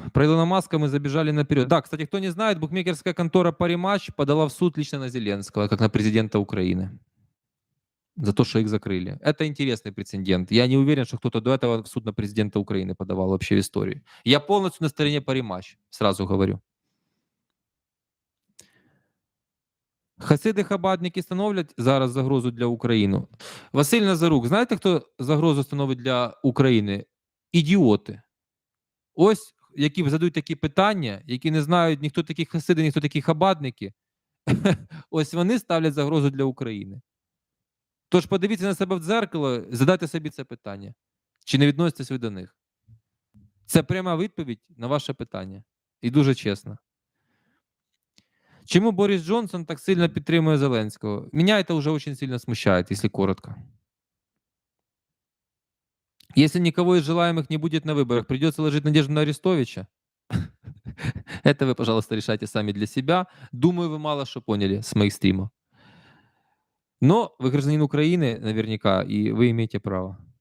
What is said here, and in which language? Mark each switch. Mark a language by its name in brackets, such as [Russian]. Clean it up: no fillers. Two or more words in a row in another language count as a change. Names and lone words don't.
[Russian] Про Илона Маска мы забежали наперед. Да, кстати, кто не знает, букмекерская контора Parimatch подала в суд лично на Зеленского, как на президента Украины, за то, что их закрыли. Это интересный прецедент. Я не уверен, что кто-то до этого в суд на президента Украины подавал вообще в истории. Я полностью на стороне Parimatch, сразу говорю. [Ukrainian] Хасиди-хабадники становлять зараз загрозу для України. Василь Назарук, знаєте, хто загрозу становить для України? Ідіоти. Ось, які задають такі питання, які не знають ніхто такі хасиди, ніхто такі хабадники. Ось вони ставлять загрозу для України. Тож подивіться на себе в дзеркало, задайте собі це питання. Чи не відноситесь ви до них? Це пряма відповідь на ваше питання. І дуже чесно. Чему Борис Джонсон так сильно підтримує Зеленського? [Russian] Меня это уже очень сильно смущает, если коротко. Если никого из желаемых не будет на выборах, придется ложить надежду на Арестовича? Это вы, пожалуйста, решайте сами для себя. Думаю, вы мало что поняли с моих стримов. Но вы гражданин Украины наверняка, и вы имеете право.